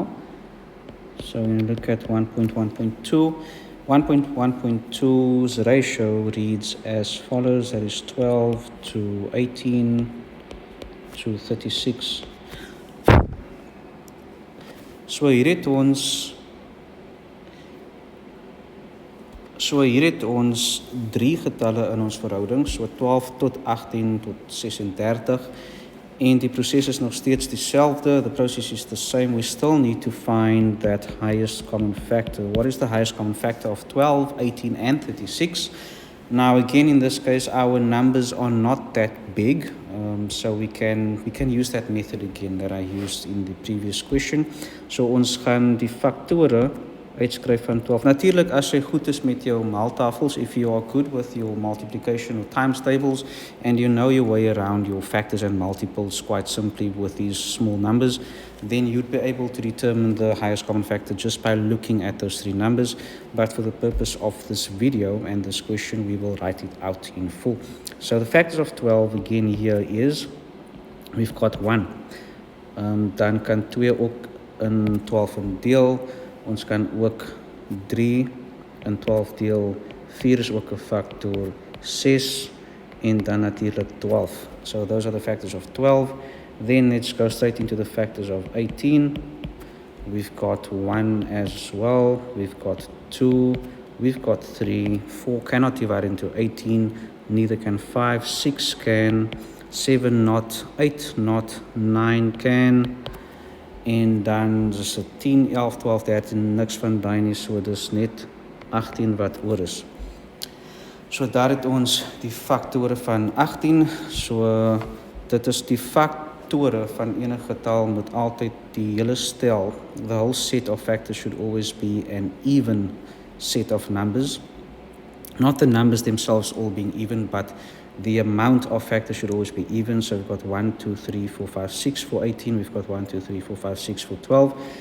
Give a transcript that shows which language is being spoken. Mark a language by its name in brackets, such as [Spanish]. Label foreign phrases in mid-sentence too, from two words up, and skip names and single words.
[English] So when you look at 1.1.2, 1.1.2's ratio reads as follows. That is 12 to 18 to 36. [Afrikaans] So hier het ons drie getalle in ons verhouding, so 12 tot 18 tot 36. En die proses is nog steeds dieselfde. [English] The process is the same. We still need to find that highest common factor. What is the highest common factor of 12, 18, and 36? Now, again, in this case, our numbers are not that big, so we can use that method again that I used in the previous question. [Afrikaans] So ons gaan die faktore uitskryf van 12. Natuurlijk, as jy goed is met jou maaltafels, [English] if you are good with your multiplication or times tables, and you know your way around your factors and multiples quite simply with these small numbers, then you'd be able to determine the highest common factor just by looking at those three numbers. But for the purpose of this video and this question, we will write it out in full. So the factors of 12 again here is, we've got 1. [Afrikaans] Dan kan 2 ook in 12 deel. Ons kan ook 3 in 12 deel, 4 is ook 'n factor, 6 en dan natuurlijk 12. [English] So those are the factors of 12. Then let's go straight into the factors of 18. We've got 1 as well, we've got 2, we've got 3, 4 cannot divide into 18, neither can 5, 6 can, 7 not, 8 not, 9 can, [Afrikaans] en dan is dit 10, 11, 12, 13, niks van daai nie, so dis net 18 wat oor is. So daar het ons die faktore van 18, so dit is die faktore van enige getal moet altyd die hele stel, [English] the whole set of factors should always be an even set of numbers. Not the numbers themselves all being even, but the amount of factors should always be even. So we've got 1, 2, 3, 4, 5, 6 for 18. We've got 1, 2, 3, 4, 5, 6 for 12.